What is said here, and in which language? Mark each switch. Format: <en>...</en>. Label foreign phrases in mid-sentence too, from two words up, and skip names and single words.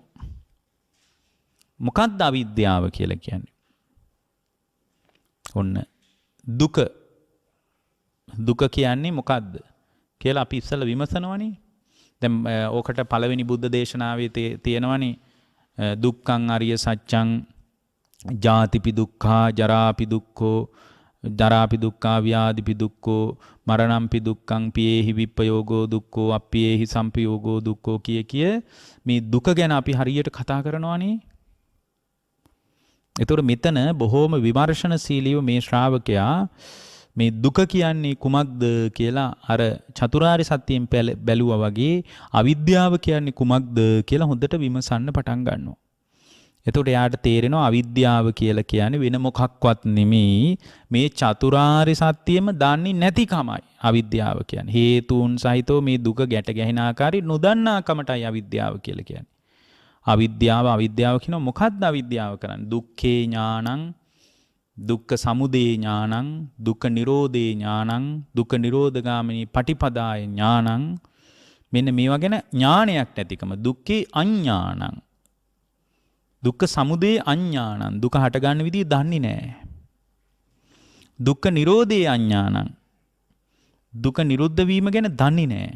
<si>මොකක්ද අවිද්‍යාව කියලා කියන්නේ? ඔන්න දුක කියන්නේ මොකක්ද කියලා අපි ඉස්සෙල්ලා විමසනවනේ. දැන් ඕකට පළවෙනි බුද්ධ දේශනාවේ තියෙනවනේ</si> <pi>දුක්ඛං අරිය සත්‍යං ජාතිපි දුක්ඛා ජරාපි දුක්ඛෝ ජරාපි දුක්ඛා ව්‍යාධිපි දුක්ඛෝ මරණම්පි දුක්ඛං පියේහි විප්පයෝගෝ දුක්ඛෝ අප්පියේහි සම්පයෝගෝ දුක්ඛෝ</pi> <si>කිය මේ දුක ගැන අපි හරියට කතා කරනවානේ. ඒතකොට මෙතන බොහෝම විමර්ශනශීලීව මේ ශ්‍රාවකයා මේ දුක කියන්නේ කුමක්ද කියලා අර චතුරාර්ය සත්‍යයෙන් බැලුවා වගේ අවිද්‍යාව කියන්නේ කුමක්ද කියලා හොඳට විමසන්න පටන් ගන්නවා. එතකොට එයාට තේරෙනවා අවිද්‍යාව කියලා කියන්නේ වෙන මොකක්වත් නෙමෙයි මේ චතුරාර්ය සත්‍යෙම දන්නේ නැතිකමයි අවිද්‍යාව කියන්නේ. හේතුන් සහිතව මේ දුක ගැට ගැහෙන ආකාරي නොදන්නාකමටයි අවිද්‍යාව කියලා කියන්නේ. අවිද්‍යාව කියන මොකක්ද අවිද්‍යාව කරන්නේ?</si> <pi>දුක්ඛේ ඥානං දුක්ඛ සමුදය ඥානං දුක්ඛ නිරෝධේ ඥානං දුක්ඛ නිරෝධගාමිනී පටිපදාය ඥානං</pi> <si>මෙන්න මේවා ගැන ඥානයක් නැතිකම</si> <pi>දුක්ඛේ අඥානං දුක්ඛ සමුදය අඥානං</pi> <si>දුක හට ගන්න විදිය දන්නේ නැහැ.</si> <pi>දුක්ඛ නිරෝධේ අඥානං</pi> <si>දුක නිරුද්ධ වීම ගැන දන්නේ නැහැ.</si>